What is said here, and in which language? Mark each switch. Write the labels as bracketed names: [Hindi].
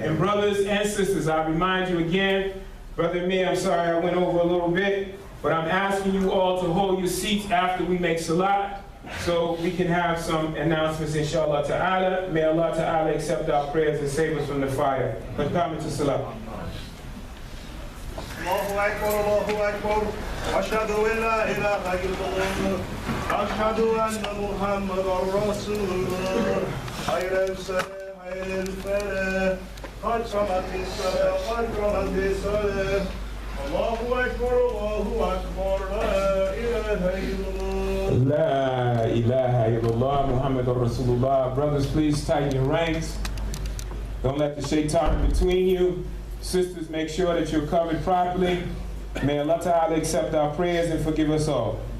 [English] And brothers and sisters, I remind you again, Brother Mir, I'm sorry I went over a little bit, but I'm asking you all to hold your seats after we make salat, so we can have some announcements, inshallah ta'ala. May Allah Ta'ala accept our prayers and save us from the fire. Let's come into salat. [Arabic] الله أكبر الله أكبر أشهد أن لا إله إلا الله أشهد أن محمدا رسول الله خير الصلاة خير الفلاح قد قامت الصلاة قد قامت الصلاة الله أكبر لا إله إلا الله La ilaha illallah Muhammadur Rasulullah. [English] Brothers, please tighten your ranks. Don't let the shaitan between you. Sisters, make sure that you're covered properly. May Allah Ta'ala accept our prayers and forgive us all.